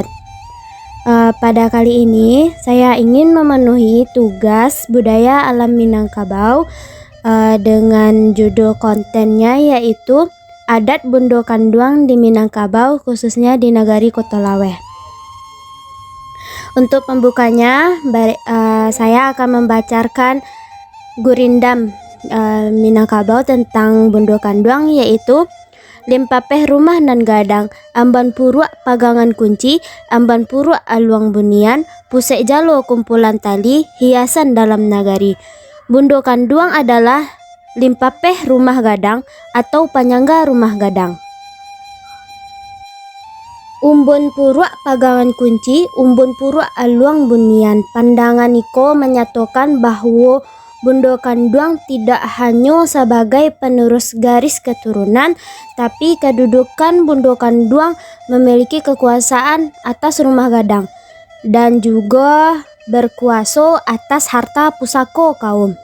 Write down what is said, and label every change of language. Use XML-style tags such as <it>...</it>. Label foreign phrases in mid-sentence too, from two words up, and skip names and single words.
<id>Pada kali ini saya ingin memenuhi tugas budaya alam Minangkabau dengan judul kontennya yaitu Adat Bundo Kanduang di Minangkabau, khususnya di Nagari Kotolaweh. Untuk pembukanya, saya akan membacakan gurindam Minangkabau tentang Bundo Kanduang, yaitu</id> <min>Limpapeh rumah nan gadang, amban puruk pagangan kunci, amban puruk aluang bunian, pusek jalo kumpulan tali, hiasan dalam nagari.</min> <id>Bundo Kanduang adalah limpapeh rumah gadang atau panyangga rumah gadang.</id> <min>Umbun puruk pagangan kunci, umbun puruk aluang bunian.</min> <id>Pandangan Niko menyatakan bahwa Bundo Kanduang tidak hanya sebagai penerus garis keturunan, tapi kedudukan Bundo Kanduang memiliki kekuasaan atas rumah gadang dan juga berkuasa atas harta pusaka kaum.</id>